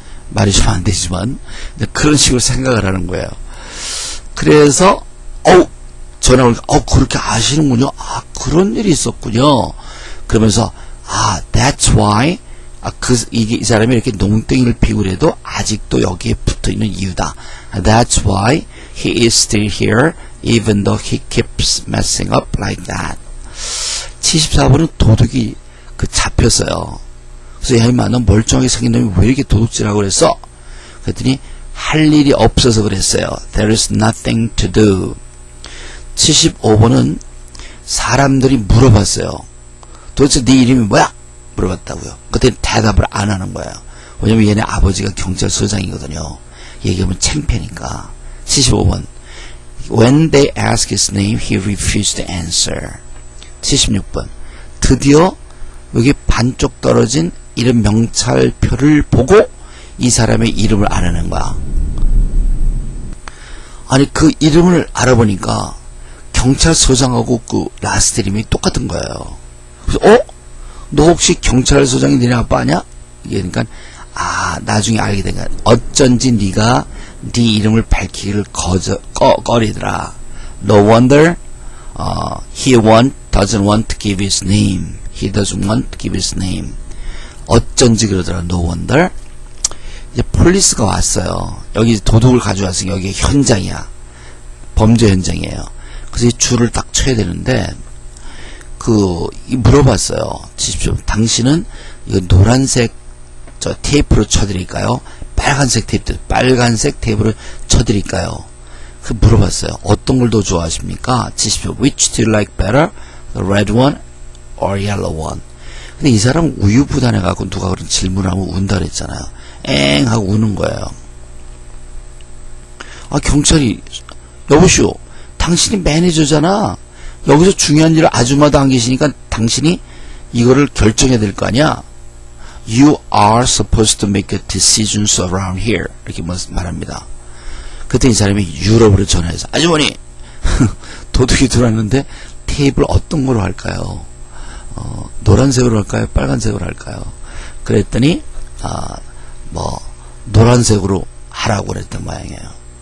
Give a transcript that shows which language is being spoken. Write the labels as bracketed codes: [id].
[ko] 말이 좀 안 되지만 그런 식으로 생각을 하는 거예요. 그래서 전화 오니까 그렇게 아시는군요. 그런 일이 있었군요. 그러면서 [en] that's why [ko] 이 사람이 이렇게 농땡이를 피고 그래도 아직도 여기에 붙어있는 이유다. [en] That's why he is still here even though he keeps messing up like that. [ko] 74번은 도둑이 잡혔어요. 그래서 야 임마 너 멀쩡하게 생긴 놈이 왜 이렇게 도둑질하고 그랬어? 그랬더니 할 일이 없어서 그랬어요. [en] There is nothing to do. [ko] 75번은 사람들이 물어봤어요. 도대체 네 이름이 뭐야? 물어봤다고요. 그때 대답을 안 하는 거예요. 왜냐면 얘네 아버지가 경찰서장이거든요. 얘기하면 창피하니까. 75번. [en] When they asked his name, he refused to answer. [ko] 76번. 드디어 여기 반쪽 떨어진 이름 명찰표를 보고 이 사람의 이름을 알아낸 거야. 아니 그 이름을 알아보니까 경찰서장하고 그 라스트 이름이 똑같은 거예요. 그래서 너 혹시 경찰서장이 너네 아빠 아냐? 그러니까 나중에 알게 된 거야. 어쩐지 네가 네 이름을 밝히기를 꺼리더라. [en] No wonder he doesn't want to give his name. He doesn't want to give his name. [ko] 어쩐지 그러더라. [en] No wonder. [ko] 이제 폴리스가 왔어요. 여기 도둑을 가져왔으니까 여기 현장이야. 범죄 현장이에요. 그래서 이 줄을 딱 쳐야 되는데 물어봤어요. 70점. 당신은 이거 노란색 테이프로 쳐드릴까요? 빨간색 테이프로 쳐드릴까요? 그 물어봤어요. 어떤 걸 더 좋아하십니까? 70점. [en] Which do you like better? The red one or yellow one? [ko] 근데 이 사람 우유부단해갖고 누가 그런 질문을 하면 운다 그랬잖아요. 엥 하고 우는 거예요. 경찰이 여보시오. 당신이 매니저잖아. 여기서 중요한 일을 아줌마도 안 계시니까 당신이 이거를 결정해야 될 거 아니야. [en] You are supposed to make decisions around here. [ko] 이렇게 말합니다. 그때 이 사람이 유럽으로 전화해서 아주머니 도둑이 들어왔는데 테이블 어떤 거로 할까요? 노란색으로 할까요? 빨간색으로 할까요? 그랬더니 노란색으로 하라고 그랬던 모양이에요.